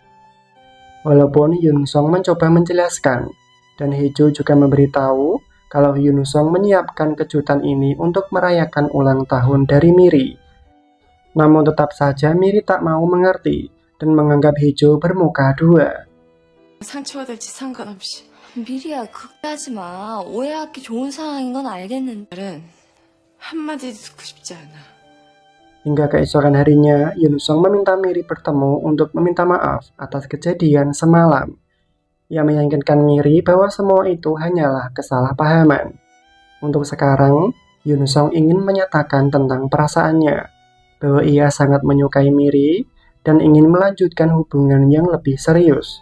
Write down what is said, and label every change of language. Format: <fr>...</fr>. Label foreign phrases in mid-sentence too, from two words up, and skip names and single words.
<id>Walaupun Yun Song mencoba menjelaskan, dan Haejo juga memberitahu kalau Yun Song menyiapkan kejutan ini untuk merayakan ulang tahun dari Miri. Namun tetap saja Miri tak mau mengerti dan menganggap Haejo bermuka dua.</id> <ko>상처가 될지 상관없이. 미리야, 그렇게 하지 마. 오해하기 좋은 상황인 건 알겠는데. 말은 한마디 듣고 싶지 않아.</ko> <id>Hingga keesokan harinya, Yun Song meminta Miri bertemu untuk meminta maaf atas kejadian semalam. Ia meyakinkan Miri bahwa semua itu hanyalah kesalahpahaman. Untuk sekarang, Yun Song ingin menyatakan tentang perasaannya, bahwa ia sangat menyukai Miri dan ingin melanjutkan hubungan yang lebih serius.</id>